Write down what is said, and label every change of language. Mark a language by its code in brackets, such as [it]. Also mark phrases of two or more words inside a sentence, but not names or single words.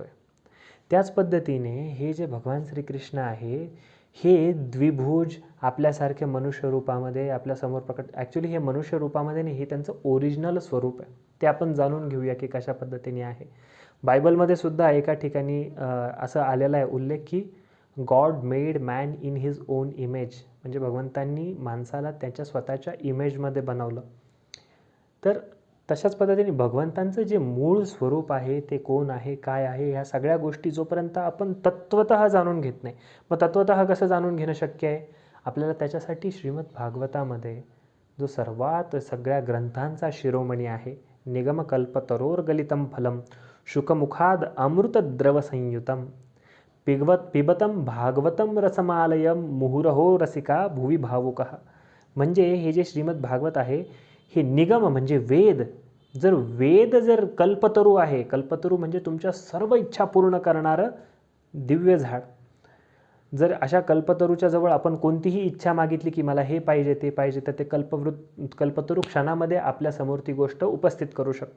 [mr] त्याच पद्धतीने हे जे भगवान श्रीकृष्ण आहे हे द्विभुज आपल्यासारखे मनुष्य रूपामध्ये आपल्यासमोर प्रकट, ॲक्च्युली हे मनुष्य रूपामध्ये नाही, हे त्यांचं ओरिजिनल स्वरूप आहे. ते आपण जाणून घेऊया की कशा पद्धतीने आहे. बायबलमध्ये सुद्धा एका ठिकाणी असं आलेला आहे उल्लेख की [en] God made man in his own image, [mr] म्हणजे भगवंतांनी माणसाला त्याच्या स्वतःच्या इमेजमध्ये बनवलं. तर तशाच पद्धतीने भगवंतांचं जे मूळ स्वरूप आहे ते कोण आहे, काय आहे, ह्या सगळ्या गोष्टी जोपर्यंत आपण तत्वतः जाणून घेत नाही, मग तत्वतः कसं जाणून घेणं शक्य आहे आपल्याला? त्याच्यासाठी श्रीमद भागवतामध्ये जो सर्वात सगळ्या ग्रंथांचा शिरोमणी आहे, [sa] निगमकल्पतरोर गलितम फलम शुकमुखाद अमृतद्रव संयुतम पिबतम भागवतम रसमालयम मुहुरहो रसिका भुवी भावुकः. [mr] म्हणजे हे जे श्रीमद भागवत आहे हे निगम म्हणजे वेद, जर कल्पतरू आहे, कल्पतरू म्हणजे तुमच्या सर्व इच्छा पूर्ण करणारं दिव्य झाड, जर अशा कल्पतरूच्या जवळ आपण कोणतीही इच्छा मागितली की मला हे पाहिजे ते पाहिजे, तर ते कल्पतरू क्षणामध्ये आपल्यासमोर ती गोष्ट उपस्थित करू शकतं.